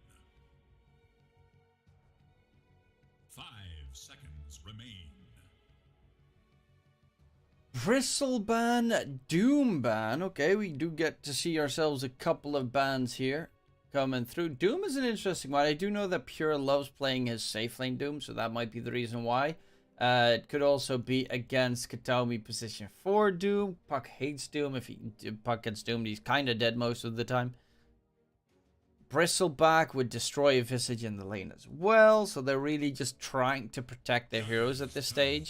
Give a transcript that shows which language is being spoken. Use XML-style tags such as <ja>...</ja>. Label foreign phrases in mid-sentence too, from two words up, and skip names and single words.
<en>5 seconds remain. Bristle ban, Doom ban. Okay, we do get to see ourselves a couple of bans here coming through. Doom is an interesting one. I do know that Pure loves playing his safe lane Doom, so that might be the reason why. It could also be against Kataomi position 4 Doom. Puck hates Doom. If Puck gets doomed, he's kind of dead most of the time. Bristleback would destroy a Visage in the lane as well, so they're really just trying to protect their heroes at this stage.</en>